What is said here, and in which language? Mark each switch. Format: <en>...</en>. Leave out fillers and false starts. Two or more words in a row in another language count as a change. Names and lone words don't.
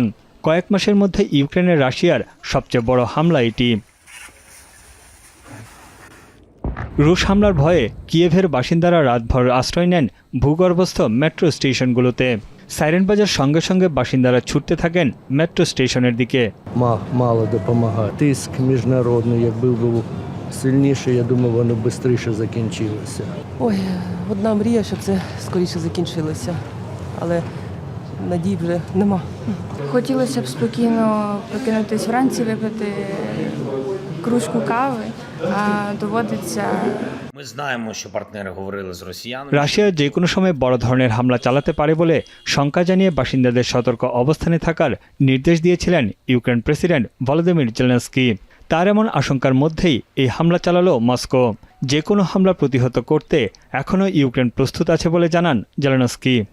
<bn>কয়েক মাসের মধ্যে ইউক্রেনের রাশিয়ার সবচেয়ে বড় হামলা এটি। রুশ হামলার ভয়ে কিয়েভের বাসিন্দারা রাতভর আশ্রয় নেন ভূগর্ভস্থ মেট্রো স্টেশনগুলোতে। সাইরেন বাজার সঙ্গে সঙ্গে বাসিন্দারা ছুটতে থাকেন মেট্রো স্টেশনের দিকে।</bn> <uk>Мало допомагає. Тиск міжнародний, якби був сильніший, я думаю, воно б швидше закінчилося. Ой, одна мрія, щоб це скоріше закінчилося, але надій вже нема. Хотілося б спокійно прокинутись вранці, випити кружку кави, а доводиться... Ми знаємо, що партнери говорили з росіянами.</uk> <bn>রাশিয়া যে কোনো সময় বড় ধরনের হামলা চালাতে পারে বলে শঙ্কা জানিয়ে বাসিন্দাদের সতর্ক অবস্থানে থাকার নির্দেশ দিয়েছিলেন ইউক্রেন প্রেসিডেন্ট ভলোদিমির জেলেনস্কি। তার এমন আশঙ্কার মধ্যেই এই হামলা চালালো মস্কো। যে কোনো হামলা প্রতিহত করতে এখনও ইউক্রেন প্রস্তুত আছে বলে জানান জেলেনস্কি।</bn>